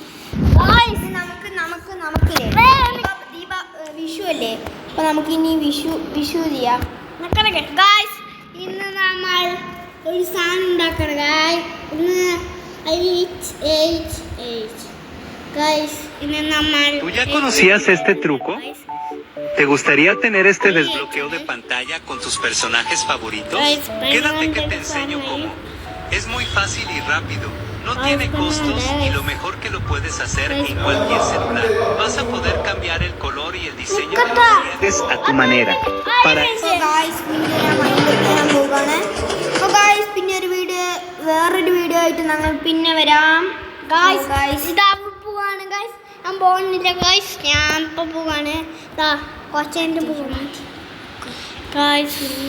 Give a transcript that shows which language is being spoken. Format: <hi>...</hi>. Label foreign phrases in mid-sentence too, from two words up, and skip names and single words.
<ml>വിഷു അല്ലേ, അപ്പൊ നമുക്ക് ഇനി വിഷു ചെയ്യാം. ഗൈസ് ഇന്ന് നമ്മൾ ഒരു സാധനം ഉണ്ടാക്കണം ഗൈസ്. ഇന്ന് ഗൈസ് ഇന്ന് നമ്മൾ</ml> <es>¿Tú ya conocías este truco? ¿Te gustaría tener este desbloqueo de pantalla con tus personajes favoritos? Quédate que te enseño cómo. Es muy fácil y rápido. No tiene costos y lo mejor que lo puedes hacer en cualquier celular. Vas a poder cambiar el color y el diseño de los dientes a tu manera. Para</es> <ml>പിന്നെ വേറൊരു വീഡിയോ ആയിട്ട് ഞങ്ങൾ പിന്നെ വരാം ഗൈസ്. ഇതാ പോവാണ് ഗൈസ്. ഞാൻ പോകുന്നില്ല ഗൈസ്, ഞാൻ ഇപ്പൊ പോവാണ്. കുറച്ചതിൻ്റെ പോവാണ് ഗൈസ്.</ml>